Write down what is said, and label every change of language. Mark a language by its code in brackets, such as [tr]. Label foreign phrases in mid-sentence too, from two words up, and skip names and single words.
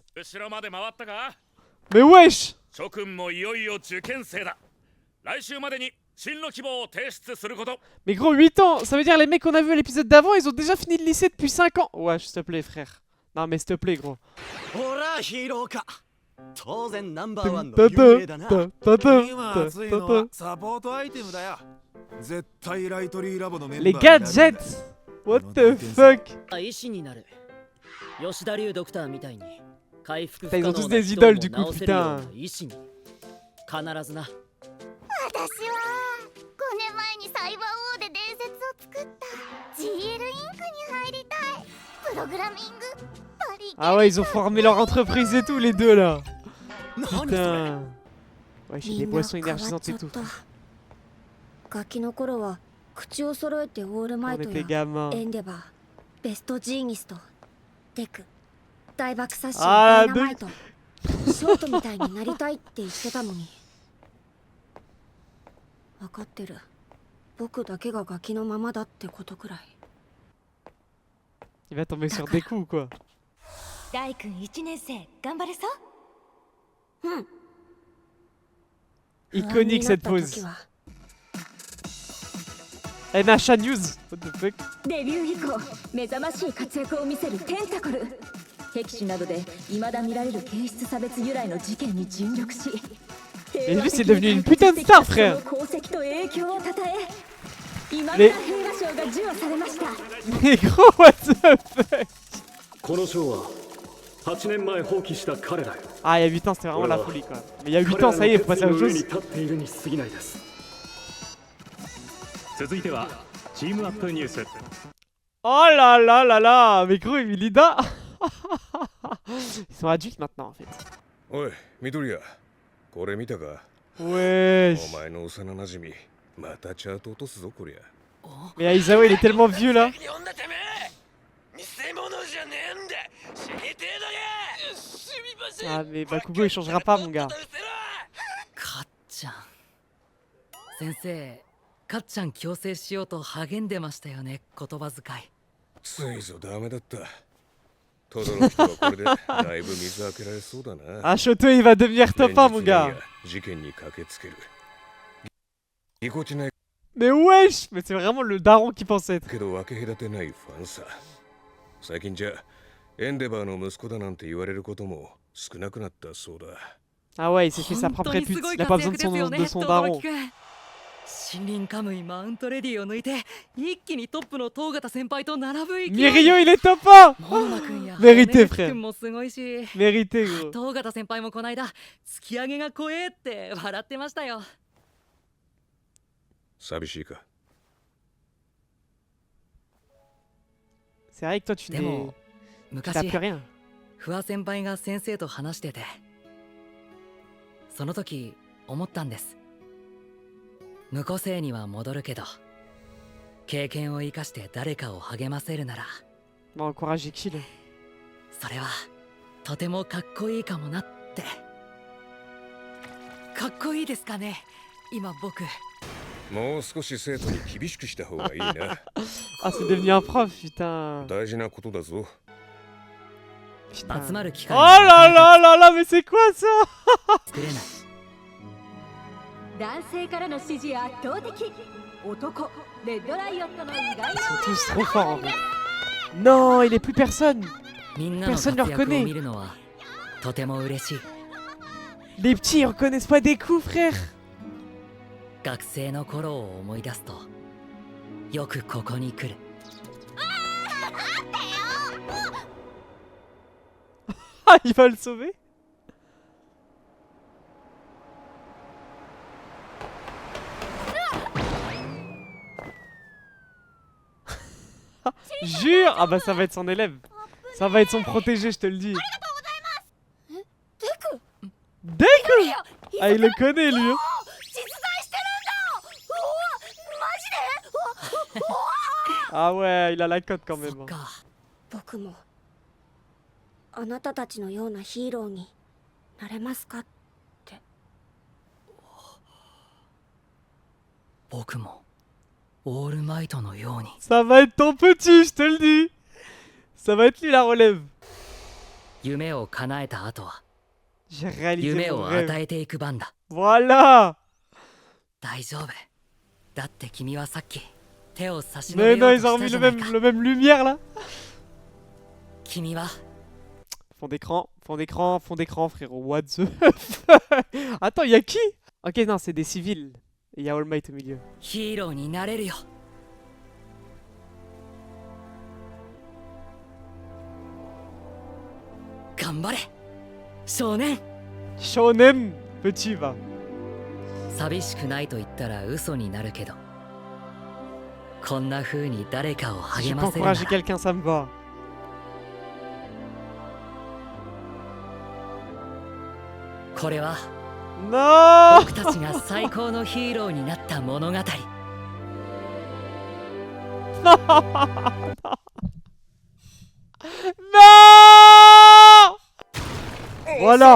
[fr] Mais wesh. Mais gros 8 ans, ça veut dire les mecs qu'on a vu à l'épisode d'avant, ils ont déjà fini le lycée depuis 5 ans. Ouais, s'il te plaît frère. Non mais s'il te plaît gros. [ja] 当然ナンバーワンの幽霊だな。今熱いのはサポートアイテムだよ。絶対ライトリーラボのメンバー [fr] Les [ja] になるんだ。 [en] gadgets! What the fuck? [ja] 医師になる吉田龍ドクターみたいに回復不 [fr] Putain, [ja] 可 [fr] ils ont [ja] 能 [fr] tous [ja] な [fr] des [ja] 人 [fr] idoles [ja] も [fr] du coup, [ja] 治せるよう [fr] putain. [ja] な医師に必ずな。私は5年前にサイバー王で伝説を作った GL インクに入りたい。プログラミングパリ [fr] Ah ouais, ils ont formé leur entreprise et tout, les deux là. [ja] 何それ。 [fr] Putain. Ouais, j'ai [ja] み [fr] des [ja] んな [fr] boissons [ja] 変わっ [fr] énergisantes [ja] ちゃ [fr] et [ja] っ [fr] tout. [ja] た。ガキの頃は口を揃えてオールマ [fr] On [ja] イト [fr] était [ja] や [fr] gamins. [ja] エンデバー、ベストジーニスト、テク、大爆殺士あーダイナマイト、ショートみたいになりたいって言ってたのに。分かってる。僕だけがガキのままだってことくらい。 [fr] Il va tomber sur des coups quoi. [ja] 大君1年生頑張れそう。 [fr] Iconique cette pose. [en] NHA News. What the fuck? [ja] デビュー以降目覚ましい活躍を見せるテンタコル。僻地などで未だ見られる形質差別由来の事件に尽力し、 [fr] Mais lui c'est devenu une putain de star frère. [ja] 功績と影響をたたえ、今 [fr] Les- [ja] 村平和賞が授与されました。 [fr] Mais gros [en] what the fuck? [ja] この賞は8年前放棄した彼らよ。 [fr] Ah il y a 8 ans c'était vraiment la folie quoi. Mais il y a 8 ans ça y est, faut passer à autre [ja] 彼らの決意の上に [fr] chose. [ja] 立っているに過ぎないです。続いてはチームアップニュース。 [fr] Oh là là là là. Mais gros Emilida. Ils sont adultes maintenant en fait. [ja] おい、緑谷、これ見たか？ [fr] Wesh. [ja] お前の幼なじみ、またチャート落とすぞこりゃ。 [fr] Mais Aizawa il est tellement vieux là. [ja] 呼んだてめえ。見せ物じゃねえんだ。死にてえだけ。すみません。 [fr] Ah mais Bakugo il changera pas mon gars. [ja] かっちゃん先生、かっちゃん矯正しようと励んでましたよね、言葉遣い。ついぞダメだった。トドの人はこれでだいぶ水開けられそうだな。 [fr] Ah Shoto il va devenir top 1 mon gars. [ja] 事件に駆けつける。ぎこちない [fr] Mais wesh. Mais c'est vraiment le daron qui pense être. [ja] けど分け隔てないファンさ。最近じゃエンデバーの息子だなんて言われることも少なくなったそうだ。 [fr] Ah ouais il s'est fait sa [ja] 本 [fr] propre [ja] 当にす [fr] répute. [ja] ごい [fr] Il a [ja] 活 [fr] pas besoin [ja] 躍 [fr] de [ja] ですよ [fr] son, [ja] ね、 [fr] de son [ja] 轟 [fr] daron. [ja] くん。森林カムイマウントレディを抜いて一気にトップの東方先輩と並ぶ勢い。 [fr] Mirio il est top 1. [ja] モノマくんや [fr] Mérité [ja] 羽根 [fr] frère. [ja] くんもすごいし、 [fr] Mérité gros. [ja] 東方先輩もこないだ突き上げが怖えって笑ってましたよ。寂しいか？ [fr] C'est vrai que toi tu [ja] で [fr] n'es... [ja] も [fr] Tu n'as [ja] 昔 [fr] plus rien. [ja] 不破先輩が先生と話してて、その時思ったんです。無個性には戻るけど、経験を生かして誰かを励ませるなら、 [fr] Bon encourage Kill. [ja] それはとてもかっこいいかもなって。かっこいいですかね、今僕。もう少し生徒に厳しくした方がいいな。 [fr] Ah c'est devenu un prof putain. [ja] 大事なことだぞ。 [fr] Putain. [ja] 集まる機 [fr] Oh [ja] 会 [fr] là là là là mais c'est quoi ça? [ja] 作れない。男性からの支持圧倒的。男レッドライオットの意外 [fr] Ils [ja] な [fr] sont tous trop forts en fait. Non il est plus personne. [ja] みんなの活 [fr] Personne ne le [ja] 躍を [fr] reconnaît. [ja] 見るのはとても嬉しい。 [fr] Les petits ils reconnaissent pas des coups frère. [ja] 学生の頃を思い出すとよくここに来る。 [fr] Ah il va le sauver. Jure. Ah bah ça va être son élève. Ça va être son protégé je te le dis. Deku. Ah il le connaît lui. Hein. [ja] 実在してるんだ。うわマジで。 [fr] Ah ouais il a la cote quand même. [ja] そっ [fr] hein. [ja] か、僕もあなたたちのようなヒーローになれますか？僕もオールマイトのように。 [fr] Ça va être ton petit je te le dis. Ça va être lui la relève. [ja] 夢を叶えた後は [fr] J'ai réalisé [ja] 夢 [fr] mon [ja] を [fr] rêve. [ja] 与えていく番だ。 [fr] Voilà. [ja] 大丈夫。だって君はさっき手を差し伸 [fr] Mais [ja] べよ [fr] non [ja] う [fr] ils [ja] と [fr] ont [ja] した [fr] remis [ja] じ [fr] le [ja] ゃない [fr] même, [ja] か。 [fr] le même lumière là. [ja] 君は [fr] Fond d'écran. fond d'écran, frérot. [en] What the [fr] Attends, y'a qui? Ok, non, c'est des civils. Et y'a All Might au milieu. [ja] ヒーローになれるよ。頑張れ少年。 [fr] Shonen petit va. [ja] 寂しくないと言ったら嘘になるけど、こんな風に誰かを [fr] Si je [ja] 励 [fr] peux [ja] ませるな [fr] encourager [ja] ら [fr] quelqu'un, ça me va. [ja] これは [fr] Non [ja] 僕たちが最高のヒーローになった物語。 [fr] Non Voilà